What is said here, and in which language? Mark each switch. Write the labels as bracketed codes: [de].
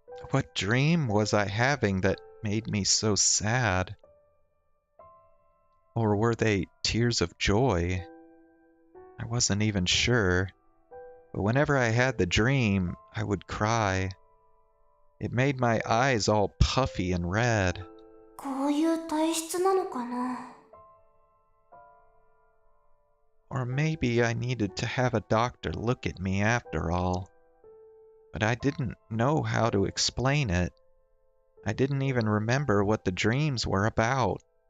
[en] What dream was I having that made me so sad? Or were they tears of joy? I wasn't even sure. But whenever I had the dream, I would cry. It made my eyes all puffy and red. [ja] こういう体質なのかな。 [en] Or maybe I needed to have a doctor look at me after all. But I didn't know how to explain it. I didn't even remember what the dreams were about.